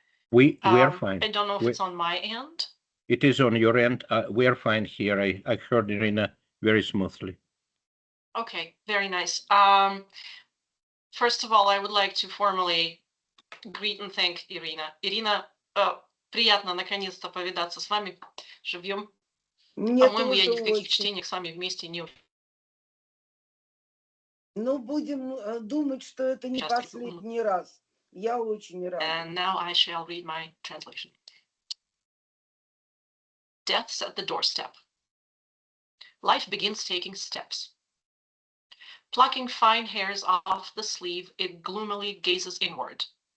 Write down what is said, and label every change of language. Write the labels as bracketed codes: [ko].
[en] We are fine. I don't know if it's on my end. It is on your end. We are fine here. I heard Iryna very smoothly. Okay, very nice. First of all, I would like to formally greet and thank Iryna. [ru] Iryna, приятно наконец-то повидаться с вами живьем. Мне По-моему, я тоже ни в каких очень. чтениях с вами вместе не Ну, будем думать, что это не участвовала. последний раз. Я очень рада. [en] And now I shall read my translation. Death's at the doorstep. Life begins taking steps. Plucking fine hairs off the sleeve, it gloomily gazes inward.